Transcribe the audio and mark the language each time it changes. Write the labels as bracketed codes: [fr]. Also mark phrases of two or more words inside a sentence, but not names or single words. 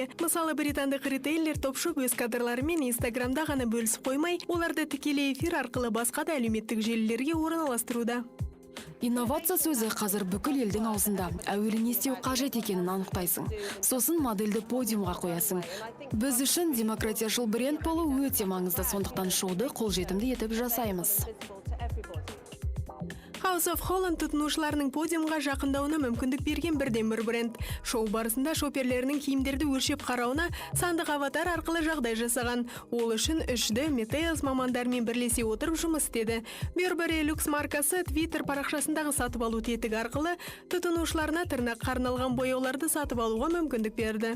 [kk] Мысалы, британдық ритейлер топшып өз кадрларымен Инстаграмда ғана бөлісіп қоймай, оларды тікелей эфир арқылы басқа да әлеуметтік желілерге орналастыруда. Инновация сөзі қазір бүкіл елдің аузында. Әуелі не істеу қажет екенін анықтайсың. Сосын модельді подиумға қоясың. Біз үшін демократияшыл бренд болу өте маңызды, сондықтан шоуды қолжетімді етіп жасаймыз. House of Holland тұтынушыларының подиумға жақындауына мүмкіндік берген бірден бір бренд. Шоу барысында шоперлерінің киімдерді өлшеп қарауына сандық аватар арқылы жағдай жасаған. Ол үшін 3D Meteos мамандармен бірлесе отырып жұмыс істеді. Burberry Luxe маркасы Twitter парақшасындағы сатып алу тетігі арқылы тұтынушыларына тырнаққа арналған бояуларды сатып алуға мүмкіндік берді.